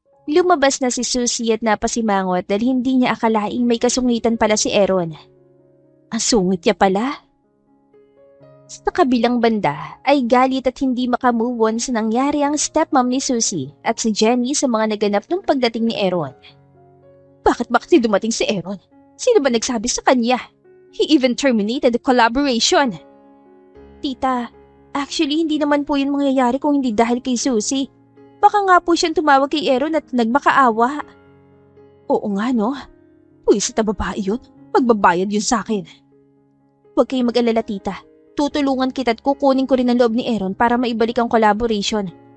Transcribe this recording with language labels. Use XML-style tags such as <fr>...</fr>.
<tl>Lumabas na si Susie at napasimangot dahil hindi niya akalaing may kasungitan pala si Aaron. Ang sungit niya pala. Sa kabilang banda ay galit at hindi makamove on sa nangyari ang stepmom ni Susie at si Jenny sa mga naganap nung pagdating ni Aaron. Bakit dumating si Aaron? Sino ba nagsabi sa kanya?</tl> <en>He even terminated the collaboration.</en> <tl>Tita, actually hindi naman po yun mangyayari kung hindi dahil kay Susie. Baka nga po siyang tumawag kay Aaron at nagmakaawa. Oo nga no, puwisit na babae yun. Magbabayad yun sa akin. Huwag kayong mag-alala tita. Tutulungan kita at kukunin ko rin ang loob ni Aaron para maibalik ang collaboration.</tl>